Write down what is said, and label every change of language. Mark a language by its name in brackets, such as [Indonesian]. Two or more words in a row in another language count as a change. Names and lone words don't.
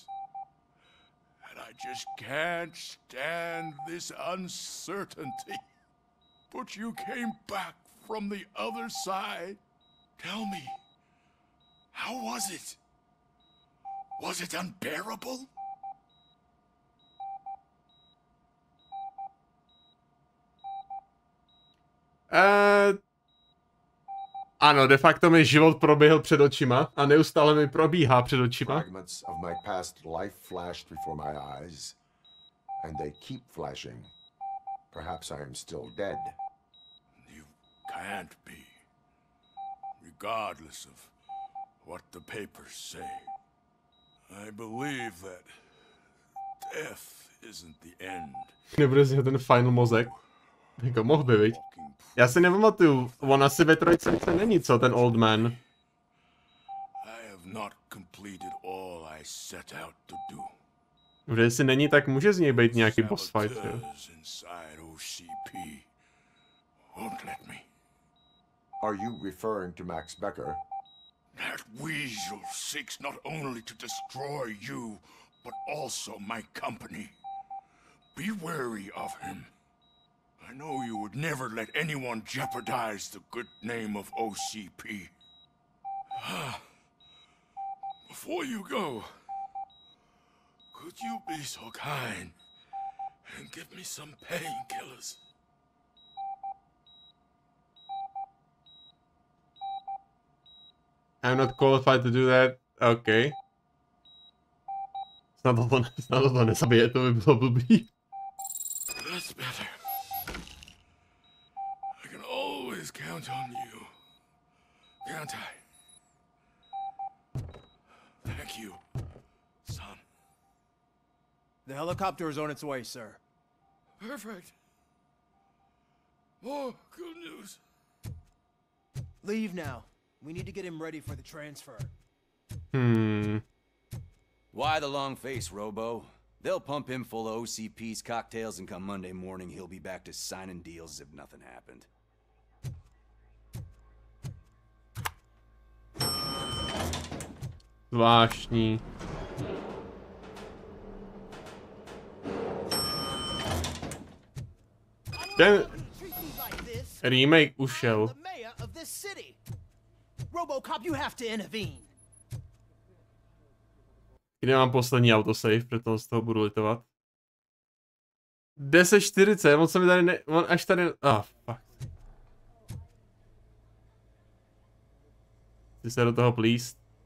[English] And I just can't stand this uncertainty. But you came back from the other side. Tell me, how was it? Was it unbearable? [Czech] Ano, de facto mi život proběhl před očima a neustále mi probíhá před očima. [English] Fragments of my past life flashed before my eyes, and they keep flashing. Perhaps I am still dead. You can't be. Regardless of what the papers say. I believe that death isn't the end. [Czech] Nebude si ten final mozek. Jako mohl by, viď? Já si nepamatuju, on asi ve trojce není, co, ten Old Man. [English] I have not completed all I set out to do. [Czech] Protože jestli není, tak může z něj být nějaký [English] boss fight, [Czech] jo? [English] Inside OCP won't let me. Are you referring to Max Becker? That weasel seeks not only to destroy you, but also my company. Be wary of him. I know you would never let anyone jeopardize the good name of OCP. Before you go, could you be so kind and give me some painkillers? I'm not qualified to do that. Okay. [Czech] Snad to nezabije, to by bylo blbý. [English] That's better. I can always count on you. Can't I? Thank you, son. The helicopter is on its way, sir. Perfect. More good news. Leave now. We need to get him ready for the transfer. Why the long face, Robo? They'll pump him full of OCP's cocktails, and come Monday morning, he'll be back to signing deals as if nothing happened. [Czech] Zvláštní. Ten remake ušel. [English] Robocop, you have to intervene. [Czech] Kde mám poslední autosave, proto z toho budu litovat. 10:40, on se mi tady ne... On až tady... Fuck. Chci se do toho plíst.